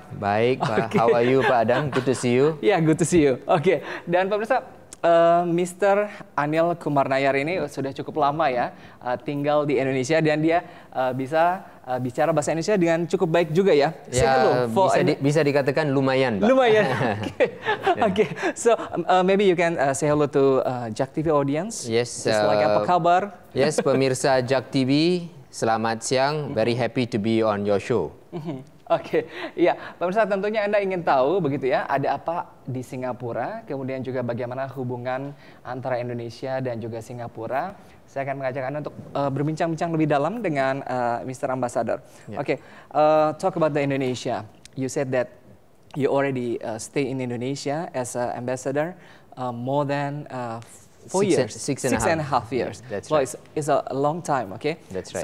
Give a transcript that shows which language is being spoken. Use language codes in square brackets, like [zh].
[id] Baik, Pak. [en] Okay. How are you, Pak Adam? Good to see you. Yeah, good to see you. [id] Oke, dan pemirsa, [en] Mr. [id] Anil Kumar Nayar ini sudah cukup lama ya tinggal di Indonesia, dan dia bisa bicara bahasa Indonesia dengan cukup baik juga ya. Ya, bisa dikatakan lumayan, Pak. Lumayan. Okay. [en] So maybe you can say hello to Jak TV audience. Yes. Just like [id] apa kabar? Yes, pemirsa Jak TV, selamat siang. [en] Very happy to be on your show. [id] Oke, ya, pemirsa, tentunya Anda ingin tahu begitu ya, ada apa di Singapura, kemudian juga bagaimana hubungan antara Indonesia dan juga Singapura. Saya akan mengajak Anda untuk berbincang-bincang lebih dalam dengan Mr. Ambassador. [en] Yeah. Oke, talk about the Indonesia. You said that you already stay in Indonesia as an ambassador more than 4 years, six and a half years. That's well, right. It's a long time, okay? That's right.